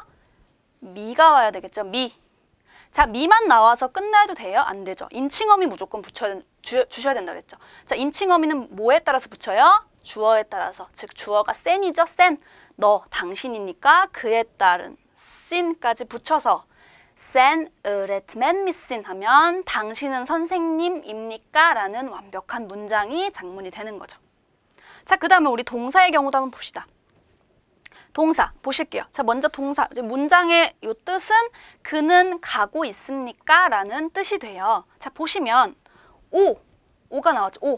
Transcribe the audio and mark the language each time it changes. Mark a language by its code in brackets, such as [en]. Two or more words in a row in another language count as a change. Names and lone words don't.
[ko] 미가 와야 되겠죠. 미. 자, 미만 나와서 끝나도 돼요? 안 되죠. 인칭어미 무조건 주셔야 된다 그랬죠. 자, 인칭어미는 뭐에 따라서 붙여요? 주어에 따라서. 즉 주어가 센이죠. 센. 너, 당신이니까 그에 따른 sin까지 붙여서 [tr] sen öğretmen misin [ko] 하면 당신은 선생님입니까? 라는 완벽한 문장이 작문이 되는 거죠. 자, 그 다음에 우리 동사의 경우도 한번 봅시다. 동사 보실게요. 자, 먼저 동사. 문장의 요 뜻은 그는 가고 있습니까? 라는 뜻이 돼요. 자, 보시면 오가 나왔죠. 오.